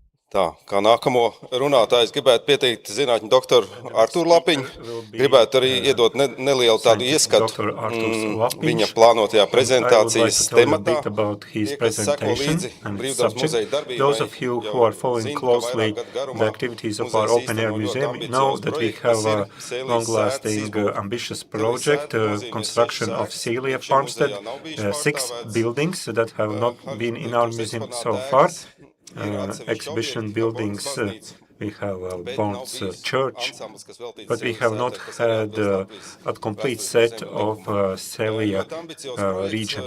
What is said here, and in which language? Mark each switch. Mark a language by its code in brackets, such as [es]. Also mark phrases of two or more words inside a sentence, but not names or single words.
[lv] Tā, kā nākamo runātāju es gribētu pieteikt zinātņu doktoru Artūru Lapiņu. Gribētu arī iedot nelielu tādu ieskatu viņa plānotajā prezentācijas tematā. Tie, kas seko līdzi Brīvdabas muzeja darbībai, [en] Those of you who are following closely the activities of our open-air museum know that we have a long-lasting, ambitious project, construction of Sēlija farmstead, 6 buildings that have not been in our museum so far. Exhibition buildings, we have Bonds church, but we have not had a complete set of Sēlija region.